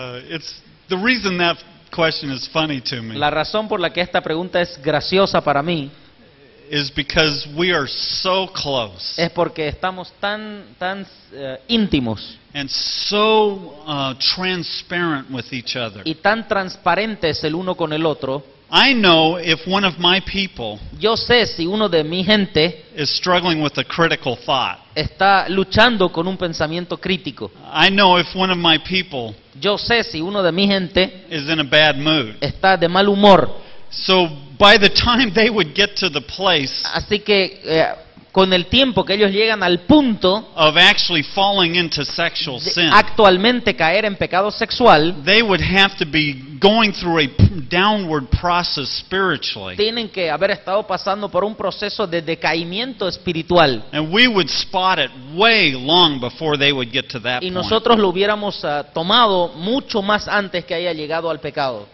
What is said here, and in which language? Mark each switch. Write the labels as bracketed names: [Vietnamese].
[English] It's the reason that question is funny to me [Spanish] La razón por la que esta pregunta es graciosa para mí [English] is because we are so close [Spanish] es porque estamos tan íntimos [English] and so transparent with each other. [Spanish] y tan transparentes el uno con el otro. [English] I know if one of my people [Spanish] Yo sé si uno de mi gente [English] is struggling with a critical thought. [Spanish] está luchando con un pensamiento crítico. [English] I know if one of my people [Spanish] Yo sé si uno de mi gente [English] is in a bad mood. [Spanish] está de mal humor. [English] So by the time they would get to the place [Spanish] Así que con el tiempo que ellos llegan al punto [English] of actually falling into sexual [Spanish] de [English] sin, [Spanish] actualmente caer en pecado sexual, [English] they would have to be going through a downward process spiritually. [Spanish] tienen que haber estado pasando por un proceso de decaimiento espiritual. [English] And we would spot it way long before they would get to that [Spanish] Y [English] point. [Spanish] nosotros lo hubiéramos tomado mucho más antes que haya llegado al pecado.